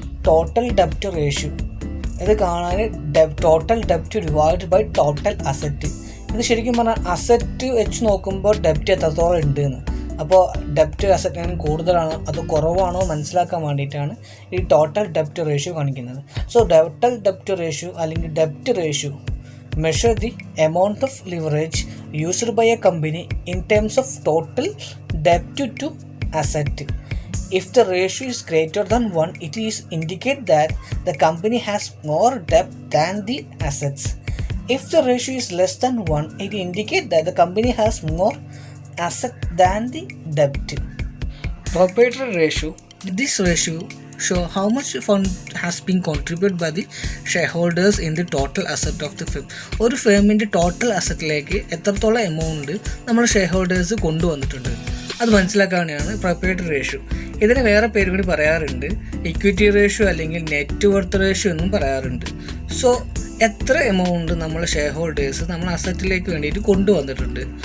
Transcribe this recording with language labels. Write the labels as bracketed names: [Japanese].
[English] total ഡെപ്റ്റ് ratio [Malayalam] ഇത് കാണാൻ [English] Total ഡെപ്റ്റ് divide by total asset. [Malayalam] ഇത് ശരിക്കും പറഞ്ഞാൽ അസറ്റ് വെച്ച് നോക്കുമ്പോൾ ഡെപ്റ്റ് എത്രത്തോളം ഉണ്ട് എന്ന്. അപ്പോൾ ഡെപ്റ്റ് അസറ്റിന് കൂടുതലാണോ അതോ കുറവാണോ മനസ്സിലാക്കാൻ വേണ്ടിയിട്ടാണ് ഈ ടോട്ടൽ ഡെപ്റ്റ് റേഷ്യോ കാണിക്കുന്നത്. [English] So total ഡെപ്റ്റ് ratio അല്ലെങ്കിൽ ഡെപ്റ്റ് ratio measure the amount of leverage used by a company in terms of total debt to asset. If the ratio is greater than 1, it is indicate that the company has more debt than the assets. If the ratio is less than 1, it indicate that the company has more asset than the debt. Proprietary ratio. This ratio show how much fund has been contributed by the shareholders in the total asset of the firm. [Malayalam] ഒരു ഫേമിൻ്റെ total അസറ്റിലേക്ക് എത്രത്തോളം amount നമ്മൾ share holders കൊണ്ടുവന്നിട്ടുണ്ട് അത് മനസ്സിലാക്കാനാണ് proprietary ratio. ഇതിന് വേറെ പേര് കൂടി പറയാറുണ്ട്, ഇക്വിറ്റി റേഷ്യോ അല്ലെങ്കിൽ നെറ്റ് വർത്ത് റേഷ്യോ എന്നും പറയാറുണ്ട്. സോ എത്ര എമൗണ്ട് നമ്മൾ ഷെയർ ഹോൾഡേഴ്സ് നമ്മൾ അസറ്റിലേക്ക് വേണ്ടിയിട്ട് കൊണ്ടുവന്നിട്ടുണ്ട്.